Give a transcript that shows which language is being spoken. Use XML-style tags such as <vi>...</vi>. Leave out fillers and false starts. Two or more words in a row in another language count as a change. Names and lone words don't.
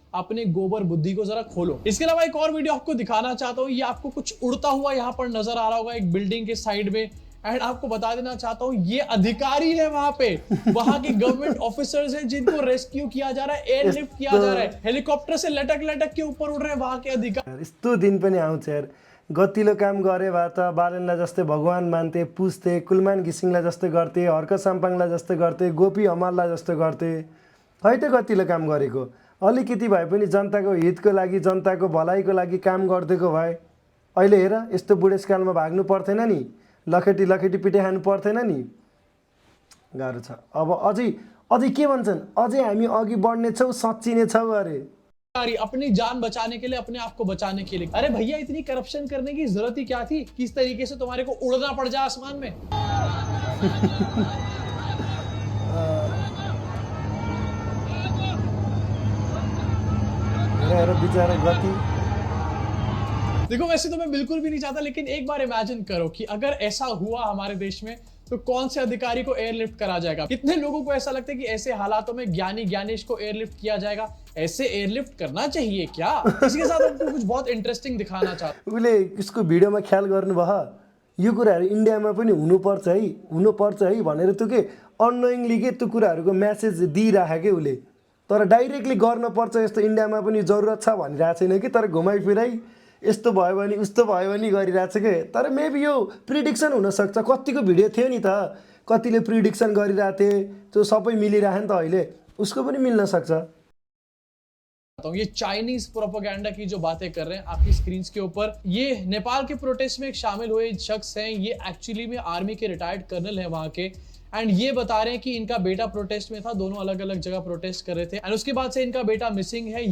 <hi>अपने गोबर बुद्धि को जरा खोलो। इसके अलावा एक और वीडियो आपको दिखाना चाहता हूं। ये आपको कुछ उड़ता हुआ यहाँ पर नजर आ रहा होगा एक बिल्डिंग के साइड में, एंड आपको बता देना चाहता हूं ये अधिकारी है वहां पे, वहां के</hi> <en>government officers</en> <hi>हैं जिनको रेस्क्यू किया जा रहा है, एयरलिफ्ट किया जा रहा है, हेलीकॉप्टर से लटक के ऊपर उड़ रहे हैं वहां के अधिकारी।</hi> <ne>यस्तो दिन पनि आउँछ यार। गतिलो काम गरे भए त बालनलाई जस्तै भगवान मान्थे, पुज्थे, कुलमान घिसिङलाई जस्तै गर्थे, हर्क साम्पाङलाई जस्तै गर्थे, गोपी हमाललाई जस्तो गर्थे। है त गतिलो काम गरेको। अलिकति भए पनि जनताको हितको लागि, जनताको भलाइको लागि काम गरिदिएको भए अहिले हेर यस्तो बुढेसकालमा भाग्नु पर्दैन नि, लखेटी पिटे खानु पर्दैन नि। गाह्रो छ। अब अझै के भन्छन्, अझै हामी अघि बढ्ने छौँ, सच्चिने छौँ अरे।</ne> <hi>अपनी जान बचाने के लिए, अपने आप को बचाने के लिए। अरे भैया, इतनी करप्शन करने की जरूरत ही क्या थी? किस तरीके से तुम्हारे को उड़ना पड़ जाए आसमान में? बेचारा गति। देखो, वैसे तो मैं बिल्कुल भी नहीं चाहता, लेकिन एक बार इमेजिन करो कि अगर ऐसा हुआ हमारे देश में तो कौन से अधिकारी को एयरलिफ्ट करा जाएगा? कितने लोगों को ऐसा लगता है कि ऐसे हालातों में ज्ञानेश को एयरलिफ्ट किया जाएगा? ऐसे एयरलिफ्ट करना चाहिए क्या? इसके साथ आपको कुछ बहुत इंटरेस्टिंग दिखाना चाहता हूं।</hi> <ne>उसले इसको भिडियोमा ख्याल गर्नुभयो, यो कुराहरू इन्डियामा पनि हुनुपर्छ है भनेर त्यो के अननोइङली के त्यो कुराहरूको मेसेज दिइराखे के उसले। तर डाइरेक्टली गर्नुपर्छ यस्तो इन्डियामा पनि जरुरत छ भनिरहेको छैन कि, तर घुमाइ फिराइ यस्तो भयो भने उस्तो भयो भने गरिरहेको छ के। तर मेबी यो प्रिडिक्सन हुनसक्छ। कतिको भिडियो थियो नि त, कतिले प्रिडिक्सन गरिरहेको थिए त्यो सबै मिलिरह्यो नि त अहिले उसको पनि मिल्न सक्छ।</ne> <hi>ये</hi> <en>Chinese propaganda</en> <hi>की जो बातें कर रहे हैं आपकी स्क्रीन के ऊपर, ये नेपाल के प्रोटेस्ट में एक शामिल हुए शख्स हैं। ये एक्चुअली में आर्मी के</hi> <en>retired colonel</en> <hi>हैं वहां के, एंड ये बता रहे हैं कि इनका बेटा प्रोटेस्ट में था, दोनों अलग अलग जगह प्रोटेस्ट कर रहे थे, एंड उसके बाद से इनका बेटा मिसिंग है।</hi>